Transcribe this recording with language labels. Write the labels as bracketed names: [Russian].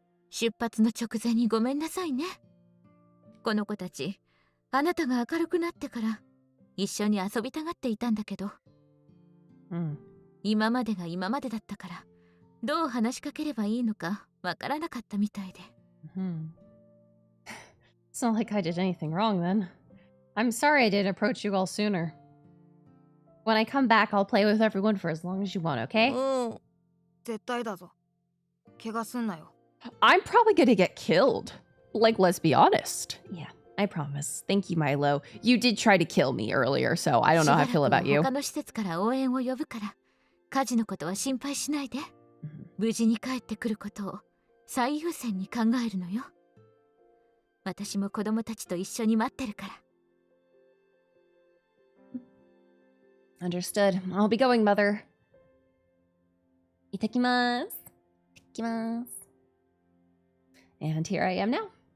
[Japanese] 出発の直前にごめんなさいね。この子たち、あなたが明るくなってから一緒に遊びたがっていたんだけど、今までが今までだったからどう話しかければいいのかわからなかったみたいで。 [English] It's not like I did anything wrong then. I'm sorry I didn't approach you all sooner. When I come back, I'll play with everyone for as long as you want, okay? [Japanese] 絶対だぞ。怪我すんなよ。 [English] I'm probably gonna get killed. Like, let's be honest. Yeah, I promise. Thank you, Milo. You did try to kill me earlier, so I don't know how I feel about you. [Japanese] 他の施設から応援を呼ぶから、家事のことは心配しないで。無事に帰ってくることを最優先に考えるのよ。私も子供たちと一緒に待ってるから。 [English] Understood. I'll be going, mother. [Japanese] Itakimasu. Itakimasu. [English] And here I am now.